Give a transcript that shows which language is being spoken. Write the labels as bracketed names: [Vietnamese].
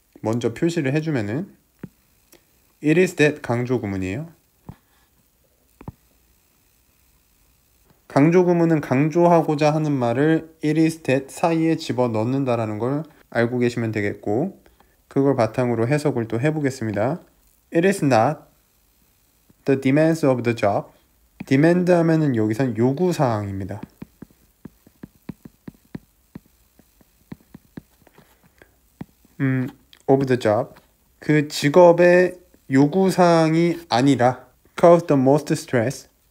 [Korean] 먼저 표시를 해주면은 It is that 강조 구문이에요. 강조 구문은 강조하고자 하는 말을 it is that 사이에 집어넣는다라는 걸 알고 계시면 되겠고, 그걸 바탕으로 해석을 또 해보겠습니다. [English] It is not the demands of the job. [Korean] demand 하면은 여기선 요구사항입니다. [English] of the job. [Korean] 그 직업의 요구사항이 아니라 [English] cause the most stress.